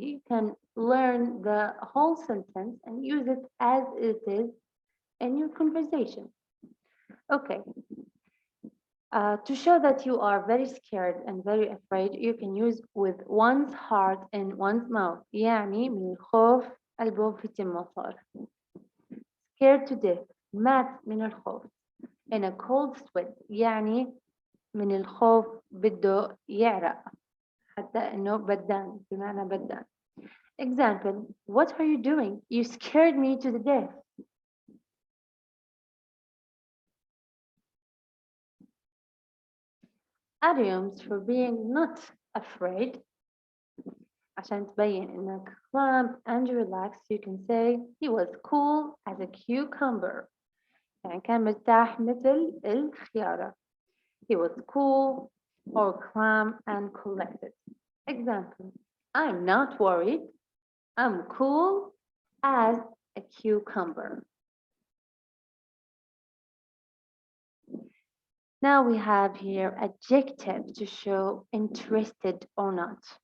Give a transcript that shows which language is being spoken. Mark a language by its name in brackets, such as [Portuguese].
[English] You can learn the whole sentence and use it as it is in your conversation. Okay, to show that you are very scared and very afraid, you can use with one's heart in one's mouth. [Arabic] يعني من الخوف قلبه في تمه صار. [English] Scared to death. [Arabic] مات من الخوف. [English] In a cold sweat. [Arabic] يعني من الخوف بده يعرق. حتى إنه بدان بمعنى بدان. Example. [English] What are you doing? You scared me to the death. Idioms for being not afraid. [Arabic] عشان تبين إنك [English] calm and relaxed, you can say he was cool as a cucumber. [Arabic] يعني كان مرتاح مثل الخيارة. [English] He was cool or calm and collected. Example, I'm not worried. I'm cool as a cucumber. Now we have here adjective to show interested or not.